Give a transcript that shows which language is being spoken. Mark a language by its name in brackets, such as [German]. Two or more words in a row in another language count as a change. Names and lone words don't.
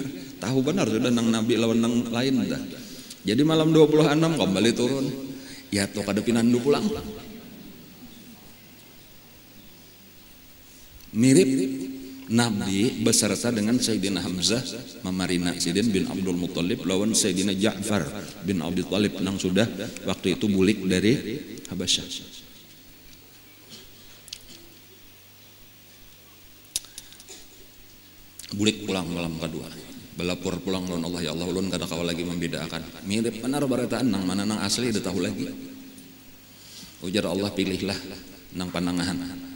[Banjar] Tahu benar sudah nang nabi lawan nang lain dah. Jadi malam 26 kembali turun. Ya to kada pinandu pulang. Mirip Nabi beserta dengan Sayyidina Hamzah memarina Sayyidina bin Abdul Muttalib lawan Sayyidina Ja'far bin Abi Thalib nang sudah waktu itu bulik dari Habasyah. Bulik pulang malam kedua. Belapor pulang lawan Allah, ya Allah ulun kada kawa lagi membedakan. Mirip benar barataan nang mana nang asli udah tahu lagi. Ujar Allah pilihlah nang panangahan.